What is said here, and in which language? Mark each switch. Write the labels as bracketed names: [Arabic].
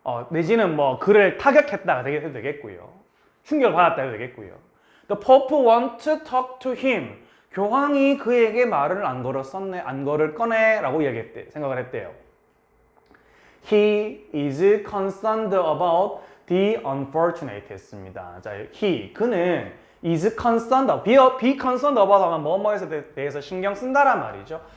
[Korean] 내지는 뭐 그를 타격했다가 해도 되겠고요. 충격을 받았다 해도 되겠고요. [English] The Pope want to talk to him. [Korean] 교황이 그에게 말을 안 걸을 거네 라고 생각을 했대요. [English] He is concerned about the unfortunate [Korean] 했습니다. 자, 그는 [English] is concerned, be concerned about [Korean] 하면 뭐뭐에 대해서 신경 쓴다란 말이죠.